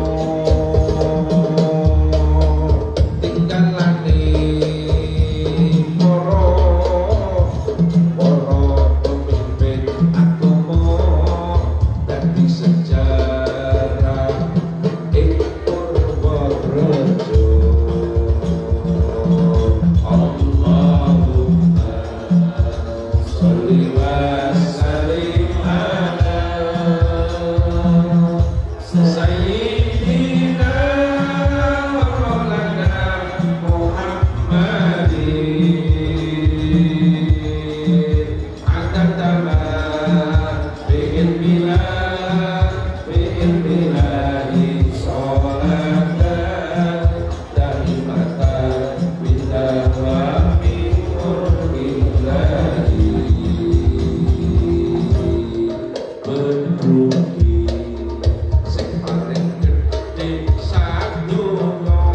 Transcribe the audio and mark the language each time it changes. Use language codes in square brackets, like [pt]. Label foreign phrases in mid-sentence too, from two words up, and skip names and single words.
[jv] tinggalane para pemimpin agama dadi sejarah ing Purworejo. [ar] اللهم صل وسلم على سيدنا ومولانا محمد عدد ما بعلم الله صلاة دائمة بدوام ملك الله [jv] Bedruki sing paling gedhe sadonya